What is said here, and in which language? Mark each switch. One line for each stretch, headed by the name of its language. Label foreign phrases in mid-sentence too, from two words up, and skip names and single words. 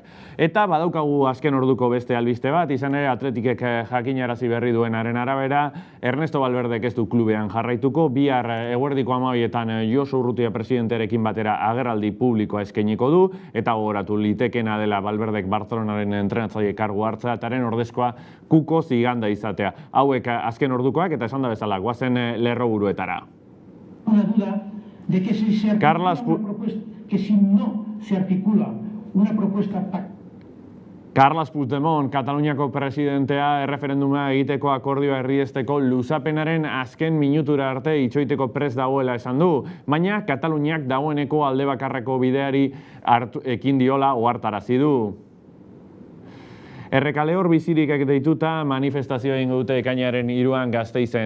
Basque: Eta badaukagu azken orduko beste albiste bat, izan ere Atletikek jakinarazi berri duenaren arabera, Ernesto Valverdek ez du klubean jarraituko, bihar eguerdiko 12etan Josu Urrutia presidentearekin batera agerraldi publikoa eskainiko du, eta gogoratu litekena dela Valverdek Barcelonaren entrenatzaile kargu hartzea, etaren ordezkoa Kuko Ziganda izatea. Hauek azken ordukoak eta esan da bezala, guazen lerroburuetara.
Spanish: Una duda de que si se articula una propuesta, que si no se articula una propuesta
Basque: Carles Puigdemont, Kataluniako presidentea, erreferenduma egiteko akordioa erdiesteko luzapenaren azken minutura arte itxoiteko prest dagoela esan du, baina Kataluniak dagoeneko alde bakarreko bideari ekin diola ohartarazi du. Errekaleor bizirik deituta manifestazioa egingo dute ekainaren 3an Gasteizen.